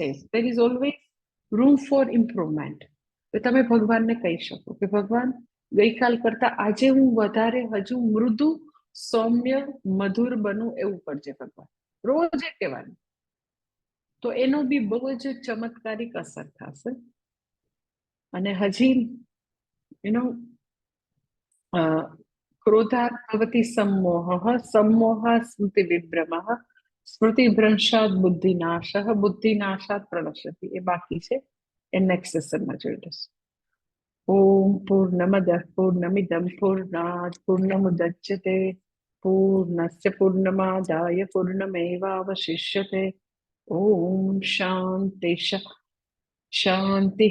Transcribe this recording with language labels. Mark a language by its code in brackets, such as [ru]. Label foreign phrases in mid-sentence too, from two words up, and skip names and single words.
[en] There is always room for improvement. [gu] તો તમે ભગવાનને કહી શકો કે ભગવાન ગઈકાલ કરતા આજે હું વધારે હજુ મૃદુ, સૌમ્ય, મધુર બનું એવું કરજે ભગવાન. રોજ એ કહેવાનું. તો એનો બી બહુ જ ચમત્કારિક અસર થશે. અને હજી એનો [sa] ક્રોધાત ભવતિ सम्मोहः, सम्मोहात् स्मृतिविभ्रमः, स्मृतिभ्रंशात् बुद्धिनाशः, बुद्धिनाशात् प्रणश्यति. [gu] એ બાકી છે, એ [en] next sessionમાં [gu] જોઈ લઈશું. [sa] ઓમ પૂર્ણમદઃ પૂર્ણમિદં પૂર્ણાત પૂર્ણમુદચ્યતે પૂર્ણસ્ય પૂર્ણમાદાય પૂર્ણમેવાવશિષ્યતે. ઓમ શાંતિ શાંતિ.